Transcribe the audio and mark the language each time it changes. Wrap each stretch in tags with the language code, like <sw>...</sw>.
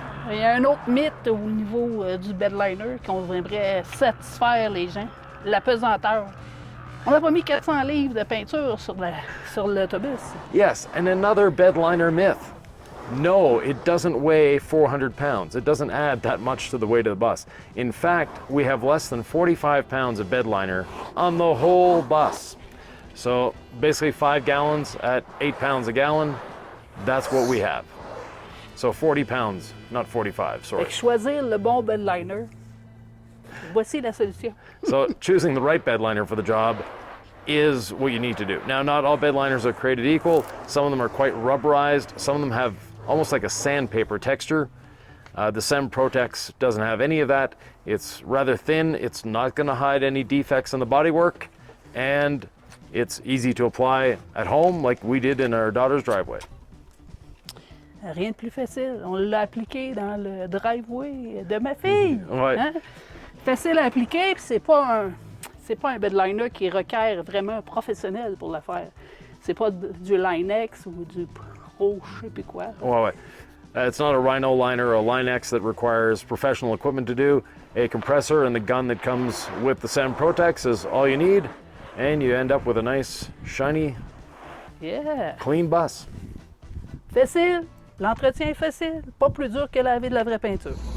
<fr>Il y a un autre mythe au niveau du bedliner qu'on aimerait satisfaire les gens, la pesanteur. On n'a pas mis 400 livres de peinture sur l'autobus.</fr> <en>Yes, and another bedliner myth. No, it doesn't weigh 400 pounds. It doesn't add that much to the weight of the bus. In fact, we have less than 45 pounds of bedliner on the whole bus. So basically 5 gallons at 8 pounds a gallon, that's what we have. So 40 pounds, not 45, sorry.</en> <fr>Fait que choisir le bon bedliner, voici la solution.</fr> <en>So choosing the right bedliner for the job is what you need to do. Now, not all bedliners are created equal. Some of them are quite rubberized. Some of them have almost like a sandpaper texture. The SEM Protex doesn't have any of that. It's rather thin. It's not going to hide any defects in the bodywork. And it's easy to apply at home like we did in our daughter's driveway.</en> <fr>Rien de plus facile. On l'a appliqué dans le driveway de ma fille. Ouais. Hein? Facile à appliquer, puis c'est pas un bedliner qui requiert vraiment un professionnel pour le faire. C'est pas du Line-X ou du Pro, je sais plus quoi. Ouais.</fr> <en>It's not a Rhino liner or a Line-X that requires professional equipment to do. A compressor and the gun that comes with the SEM Protex is all you need, and you end up with a nice, shiny, clean bus.</en> <fr>Facile. L'entretien est facile. Pas plus dur que laver de la vraie peinture.</fr>